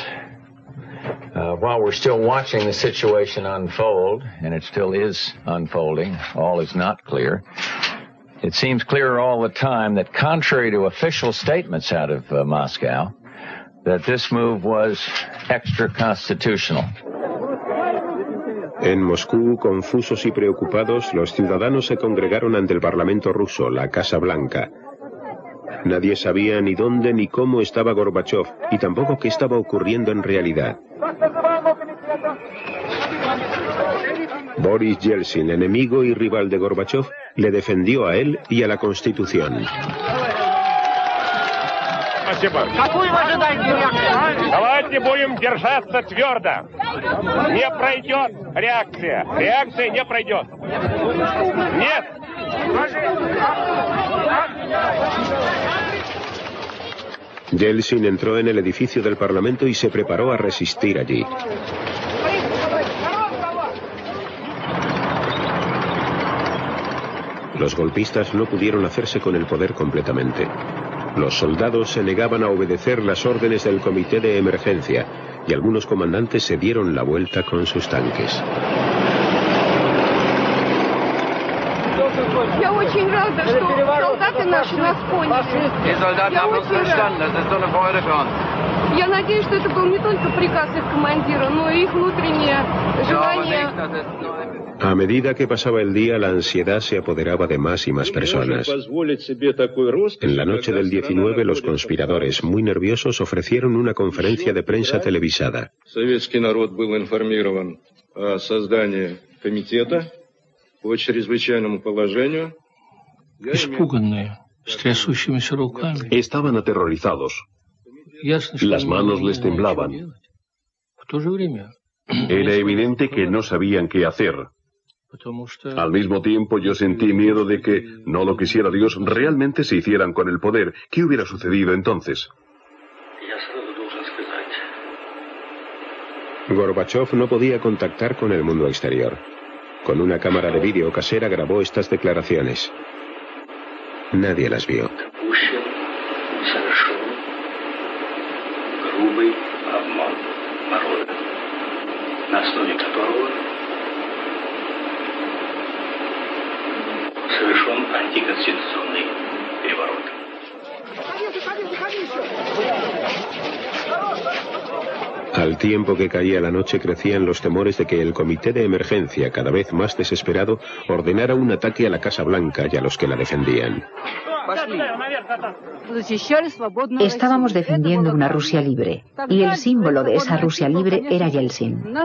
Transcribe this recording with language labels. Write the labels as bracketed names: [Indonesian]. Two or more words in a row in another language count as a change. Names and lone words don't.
[English] While we're still watching the situation unfold, and it still is unfolding, all is not clear, it seems clearer all the time that contrary to official statements out of Moscow, that this move was extra-constitutional. [Spanish] En Moscú, confusos y preocupados, los ciudadanos se congregaron ante el Parlamento ruso, la Casa Blanca. Nadie sabía ni dónde ni cómo estaba Gorbachov, y tampoco qué estaba ocurriendo en realidad. Boris Yeltsin, enemigo y rival de Gorbachov, le defendió a él y a la Constitución. [Russian] Какую вы ожидаете реакцию? Давайте будем держаться твердо. Не пройдет реакция. Реакция не пройдет. Нет. [Spanish] Yeltsin entró en el edificio del Parlamento y se preparó a resistir allí. Los golpistas no pudieron hacerse con el poder completamente. Los soldados se negaban a obedecer las órdenes del comité de emergencia y algunos comandantes se dieron la vuelta con sus tanques. [Russian] Я очень рада, что солдаты наши нас поняли. Я надеюсь, что это был не только приказ их командира, но и их внутреннее желание. [Spanish] A medida que pasaba el día, la ansiedad se apoderaba de más y más personas. En la noche del 19, los conspiradores, muy nerviosos, ofrecieron una conferencia de prensa televisada. [Russian] Советский народ был информирован о создании комитета по чрезвычайному положению. Испуганные, с трясущимися руками. [Spanish] Estaban aterrorizados. Las manos les temblaban. [Russian] В то же время. [Spanish] Era evidente que no sabían qué hacer. Al mismo tiempo yo sentí miedo de que, no lo quisiera Dios, realmente se hicieran con el poder. ¿Qué hubiera sucedido entonces? Gorbachov no podía contactar con el mundo exterior. Con una cámara de vídeo casera grabó estas declaraciones. Nadie las vio. [Russian] На основе которого совершен антиконституционный переворот. [Spanish] Al tiempo que caía la noche crecían los temores de que el comité de emergencia, cada vez más desesperado, ordenara un ataque a la Casa Blanca y a los que la defendían. Estábamos defendiendo una Rusia libre, y el símbolo de esa Rusia libre era Yeltsin.